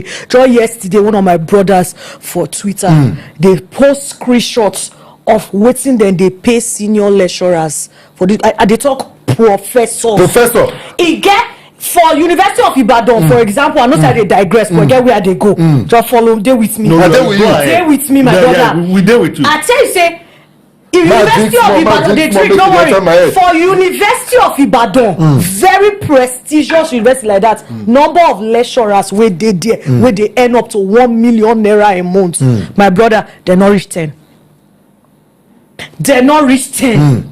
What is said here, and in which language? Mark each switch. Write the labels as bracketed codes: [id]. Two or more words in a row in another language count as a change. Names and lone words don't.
[pcm] Just yesterday, one of my brothers for Twitter, they post screenshots of wetin dem dey pay senior lecturers for the. I dey talk professors. Professor. E get for University of Ibadan, for example, I know say I dey digress, but get where I dey go. Just follow, dey with me. I dey with you. Dey with me, my brother. We dey with you. I tell you say. University of Ibadan, they treat, don't worry, for University of Ibadan, very prestigious university like that, number of lecturers where they there, where they earn up to 1 million naira a month. My brother, they not reach 10. They not reach 10.